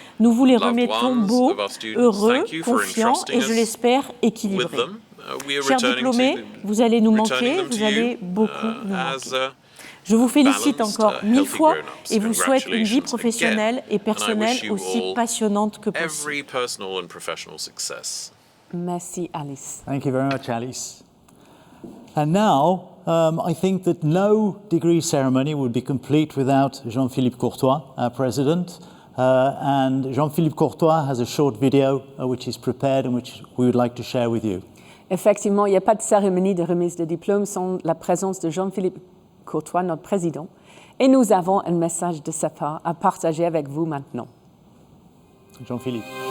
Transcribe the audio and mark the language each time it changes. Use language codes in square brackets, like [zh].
[fr] Nous vous les remettons beaux, heureux, confiants et, je l'espère, équilibrés. Chers diplômés, vous allez nous manquer, vous allez beaucoup nous manquer. Je vous félicite encore 1000 fois et vous souhaite une vie professionnelle et personnelle aussi passionnante que possible. Merci, Alice. [en] Thank you very much, Alice. And now, I think that no degree ceremony would be complete without Jean-Philippe Courtois, our president. And Jean-Philippe Courtois has a short video which is prepared and which we would like to share with you. [fr] Effectivement, il n'y a pas de cérémonie de remise de diplôme sans la présence de Jean-Philippe Courtois, notre président. Et nous avons un message de sa part à partager avec vous maintenant. Jean-Philippe.